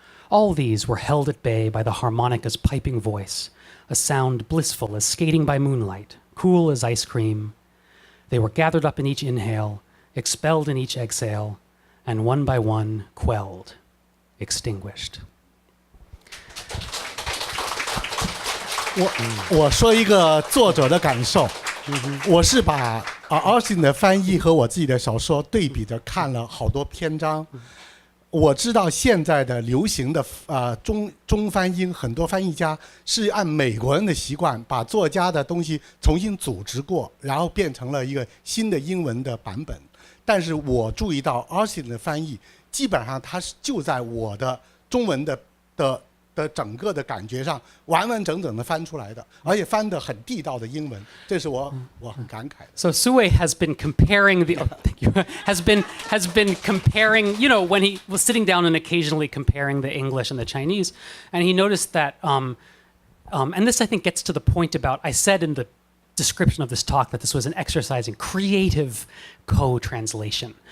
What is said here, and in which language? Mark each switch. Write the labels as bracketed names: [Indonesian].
[English] All these were held at bay by the harmonica's piping voice, a sound blissful as skating by moonlight, cool as ice cream. They were gathered up in each inhale, expelled in each exhale, and one by one quelled, extinguished. [Chinese] 我说一个作者的感受，我是把Austin 的翻译和我自己的小说对比着看了好多篇章。我知道现在的流行的中翻英，很多翻译家是按美国人的习惯，把作家的东西重新组织过，然后变成了一个新的英文的版本。但是我注意到 Austin 的翻译，基本上它是就在我的中文的整个的感觉上完完整整的翻出来的，而且翻得很地道的英文，这是我很感慨的。 [English] So Su Wei has been comparing the thank you, has been comparing, you know, when he was sitting down and occasionally comparing the English and the Chinese, and he noticed that and this I think gets to the point about, I said in the description of this talk that this was an exercise in creative co-translation.